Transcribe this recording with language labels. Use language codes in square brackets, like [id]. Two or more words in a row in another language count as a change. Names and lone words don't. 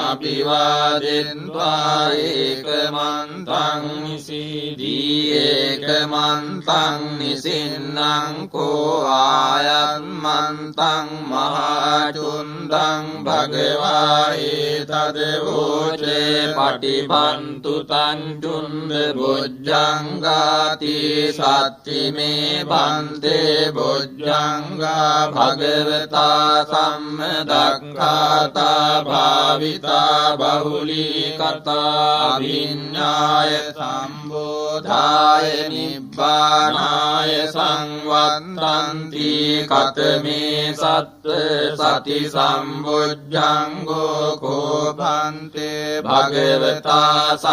[pi] අභිවාදිත්වා ඒකමන්තං නිසීදී ඒකමන්තං නිසින්නං කෝ ආයන්මන්තං මහාචුන්දං භගවා ඒතදවෝචේ පටිපන්තු තං චුන්ද බොජ්ජංගාති සත්තිමේ බන්තේ බොජ්ජංගා භගවතා සම්මදක්ඛාතා භාවිතා බහුලී කතා විඤ්ඤාය සම්බෝධාය නිබ්බානාය සංවත්තන්ති කතමේ සත්ත සති සම්බොජ්ජංගෝ කෝපන්තේ භගවතා